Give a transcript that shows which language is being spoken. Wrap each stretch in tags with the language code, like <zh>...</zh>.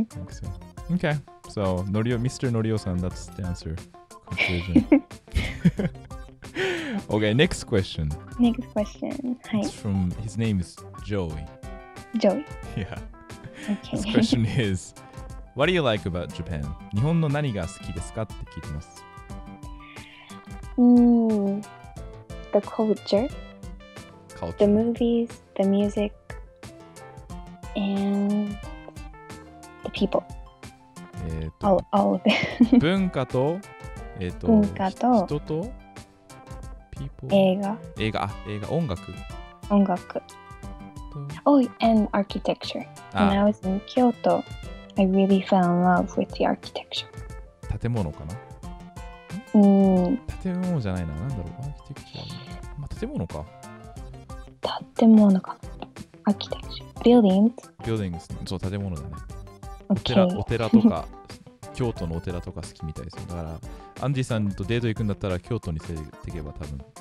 <en>I think so. Okay, so Mr. Norio-san, that's the answer. Conclusion. Okay, next question. Next question. Hi. It's from, his name is Joey. Joey. Yeah. Okay. This question is, what do you like about Japan?</en> <ja>日本の何が好きですかって聞いてます。</ja> <en>The culture, the movies, the music, and the people. All of it.</en> <ja>文化と、文化と人と</ja> <en>people</en> <ja>映画、音楽</ja> <en>Oh, and architecture. When I was in Kyoto, I really fell in love with the architecture.</en> <ja>建物かな？建物じゃないな。なんだろう、アーキテクチャー。まあ、建物か。アーキテクチャー。</ja> <en>buildings。</en> <ja>そう、建物だね。</ja> <en>Okay.</en> <ja>お寺とか、京都のお寺とか好きみたいですよ。だから、アンディさんとデート行くんだったら、京都に連れていけば多分。</ja>